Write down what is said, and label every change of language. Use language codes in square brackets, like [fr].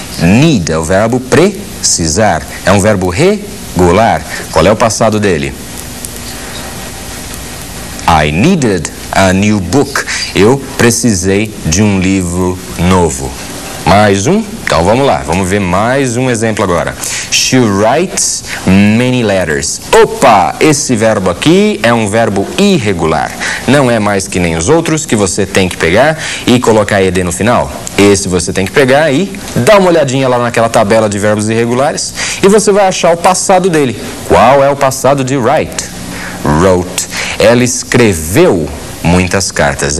[pt] Need é o verbo precisar. É um verbo regular. Qual é o passado dele? [en] I needed a new book. [pt] Eu precisei de um livro novo. Mais um? Então vamos lá, vamos ver mais um exemplo agora. [en] She writes many letters. [pt] Opa, esse verbo aqui é um verbo irregular. Não é mais que nem os outros que você tem que pegar e colocar ED no final. Esse você tem que pegar e dar uma olhadinha lá naquela tabela de verbos irregulares e você vai achar o passado dele. Qual é o passado de write? Wrote. Ela escreveu muitas cartas.